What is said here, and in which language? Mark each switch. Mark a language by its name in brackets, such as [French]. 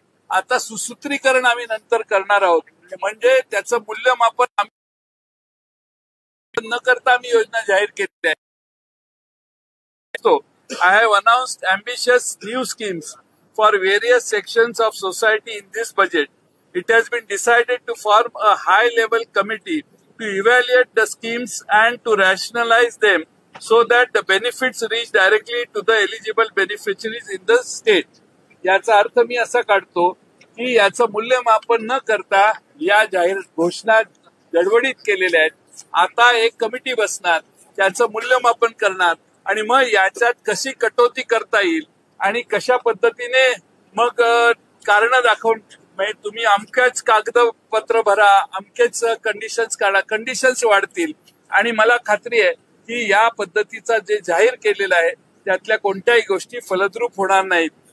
[Marathi] आता सुसूत्रीकरण आम्ही नंतर करणार आहोत, म्हणजे त्याचं मूल्यमापन न करता आम्ही योजना जाहीर केलेल्या आहेत. [English] I have announced ambitious new schemes for various sections of society in this budget. It has been decided to form a high-level committee to evaluate the schemes and to rationalize them so that the benefits reach directly to the eligible beneficiaries in the state. [Marathi] याचा अर्थ मी असा काढतो की याचं मूल्यमापन न करता या जाहीर घोषणा गडबडीत केलेल्या आहेत. आता एक कमिटी बसणार, त्याचं मूल्यमापन करणार आणि मग याच्यात कशी कटौती करता येईल आणि कशा पद्धतीने मग कारण दाखवून म्हणजे तुम्ही अमक्याच कागदपत्र भरा, अमकेच कंडिशन्स काढा, कंडिशन्स वाढतील आणि मला खात्री आहे की या पद्धतीचा जे जाहीर केलेलं आहे त्यातल्या कोणत्याही गोष्टी फलद्रूप होणार नाहीत.